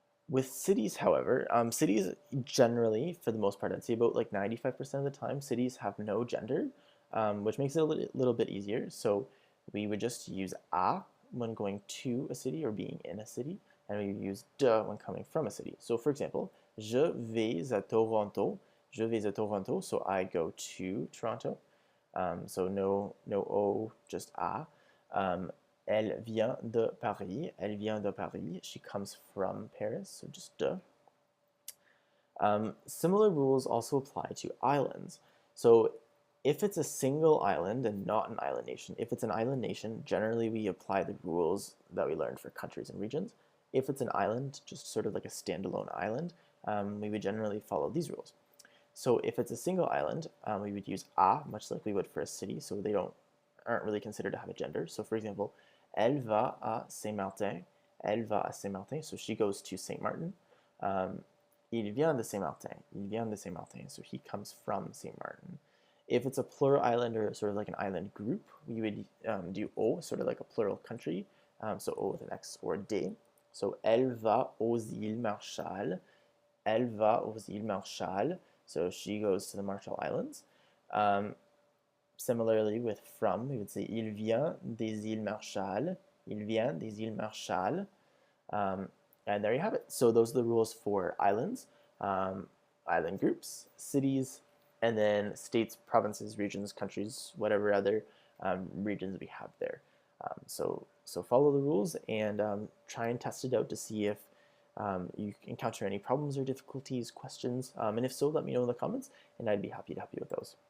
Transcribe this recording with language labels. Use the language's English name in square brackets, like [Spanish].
[English] With cities, however, cities generally, for the most part, I'd say about like 95% of the time, cities have no gender, which makes it a little bit easier. So we would just use a when going to a city or being in a city, and we use de when coming from a city. So for example, [French] je vais à Toronto. Je vais à Toronto, [English] so I go to Toronto. So no O, just a. [French] Elle vient de Paris. Elle vient de Paris. [English] She comes from Paris, so just de. Similar rules also apply to islands. So if it's a single island and not an island nation, if it's an island nation, generally we apply the rules that we learned for countries and regions. If it's an island, just sort of like a standalone island, we would generally follow these rules. So if it's a single island, we would use a, much like we would for a city, so they aren't really considered to have a gender. [French] So for example, elle va à Saint-Martin. Elle va à Saint-Martin, [English] so she goes to Saint Martin. [French] Il vient de Saint-Martin. Il vient de Saint-Martin, [English] so he comes from Saint Martin. If it's a plural island or sort of like an island group, we would do O, sort of like a plural country, so O with an X or D. [French] So elle va aux îles Marshall. Elle va aux îles Marshall, [English] so she goes to the Marshall Islands. Similarly with from, we would say [French] il vient des îles Marshall. Il vient des îles Marshall. [English] And there you have it. So those are the rules for islands, island groups, cities, and then states, provinces, regions, countries, whatever other regions we have there. So follow the rules and try and test it out to see if you encounter any problems or difficulties, questions, and if so, let me know in the comments, and I'd be happy to help you with those.